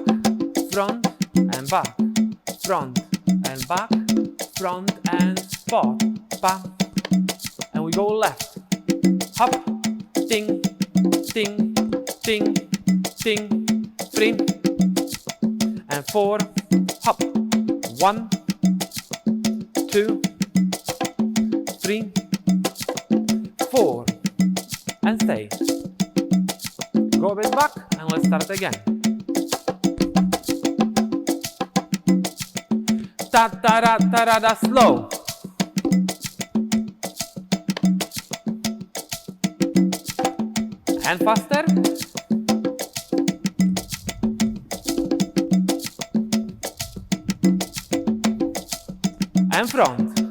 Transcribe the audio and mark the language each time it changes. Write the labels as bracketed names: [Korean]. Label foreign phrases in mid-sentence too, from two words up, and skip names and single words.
[English] front and back, front and back, front and spot, bam, and we go left, hop, ting, ting, ting, ting, 3 and 4, hop, 1, 2, 3, 4, and stay. Go a bit back and let's start again. Ta ta ra ta ra da, slow. And faster. And front.